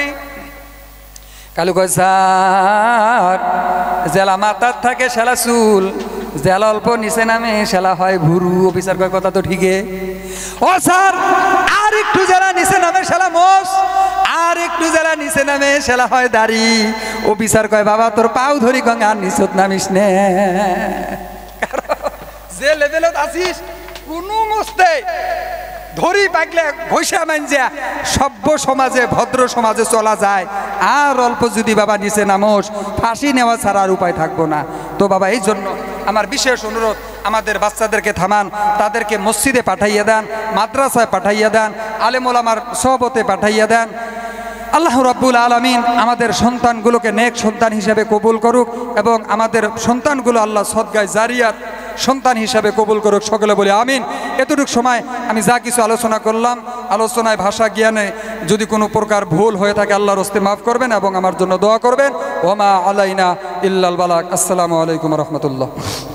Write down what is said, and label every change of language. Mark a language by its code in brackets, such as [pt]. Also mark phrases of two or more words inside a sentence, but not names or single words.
[bn] কালু কয়, স্যার জেলা মাথার থাকে সেলা চুল, জেলা অল্প নিচে নামে সেলা হয় ভুরু। অফিসার কয়, কথা তো ঠিকই। ও স্যার আর একটু জেলা নিচে নামে সেলা মোষ, আর একটু জেলা নিচে নামে সেলা হয় দাড়ি। অফিসার কয়, বাবা তোর পাও ধরি কং আর নিচত নামিস নে। যে লেভেলত আসিস কোনো মস্তে ধরি পাকলে ঘষা মানজা সভ্য সমাজে ভদ্র সমাজে চলা যায়। আর অল্প যদি বাবা নিচে নামোস, ফাঁসি নেওয়া ছাড়া আর উপায় থাকবো না। তো বাবা এই জন্য আমার বিশেষ অনুরোধ, আমাদের বাচ্চাদেরকে থামান, তাদেরকে মসজিদে পাঠাইয়া দেন, মাদ্রাসায় পাঠাইয়া দেন, আলেম ওলামার সহবতে পাঠাইয়া দেন। [ar] الله رب العالمين [bn] আমাদের সন্তানগুলোকে নেক সন্তান হিসেবে কবুল করুক, এবং আমাদের সন্তানগুলো আল্লাহ [ar] صدقة جارية [bn] সন্তান হিসাবে কবুল করুক। সকলে বলি আমিন। এতটুকু সময় আমি যা কিছু আলোচনা করলাম, আলোচনায় ভাষা জ্ঞানে যদি কোনো প্রকার ভুল হয়ে থাকে আল্লাহর হস্তে মাফ করবেন এবং আমার জন্য দোয়া করবেন। [ar] وما علينا إلا البلاغ. السلام عليكم رحمة الله.